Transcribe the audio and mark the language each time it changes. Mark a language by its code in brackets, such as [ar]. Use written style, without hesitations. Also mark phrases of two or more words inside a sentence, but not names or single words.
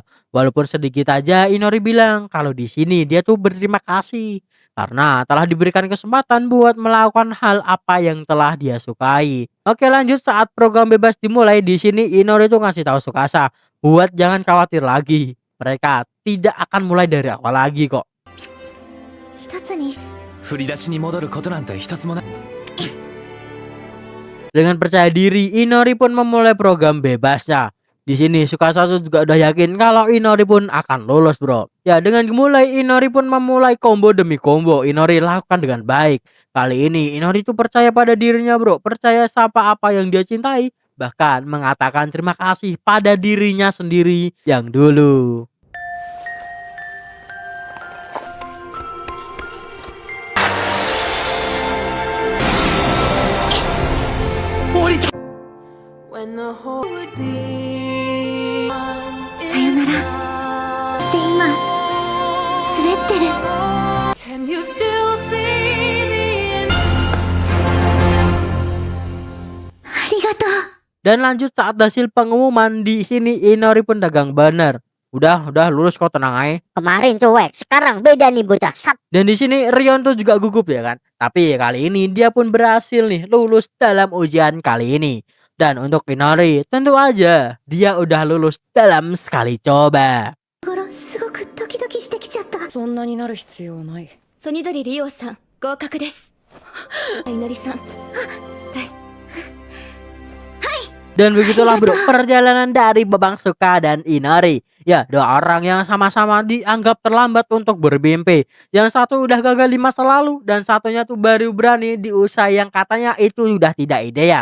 [id] Walaupun sedikit aja Inori bilang kalau di sini dia tuh berterima kasih karena telah diberikan kesempatan buat melakukan hal apa yang telah dia sukai. Oke lanjut, saat program bebas dimulai di sini Inori tuh ngasih tahu Tsukasa buat jangan khawatir lagi. Mereka tidak akan mulai dari awal lagi kok. [ja] 一つに振り出しに戻ることなんて一つもない。 [id] Dengan percaya diri Inori pun memulai program bebasnya. Di sini Tsukasa juga udah yakin kalau Inori pun akan lolos bro. Ya dengan dimulai Inori pun memulai combo demi combo. Inori lakukan dengan baik. Kali ini Inori tuh percaya pada dirinya bro. Percaya sama apa yang dia cintai. Bahkan mengatakan terima kasih pada dirinya sendiri yang dulu. [en] When the whole would be [ja] さよならして今滑ってる [en] Can you still see the end? [ja] ありがとう [id] Dan lanjut saat hasil pengumuman di sini Inori pun dagang bener. Udah lulus kok, tenang aja. Kemarin cuek, sekarang beda nih bocah. Sat. Dan di sini Rion tuh juga gugup ya kan. Tapi kali ini dia pun berhasil nih lulus dalam ujian kali ini. Dan untuk Inori tentu aja dia udah lulus dalam sekali coba. [ja] 心すごくドキドキしてきちゃった。そんなになる必要ない。ソニドリリオさん合格です。いのりさん。 [id] Dan begitulah bro perjalanan dari Babang Suka dan Inori. Ya, 2 orang yang sama-sama dianggap terlambat untuk bermimpi. Yang satu udah gagal di masa lalu dan satunya tuh baru berani di usaha yang katanya itu sudah tidak ideal.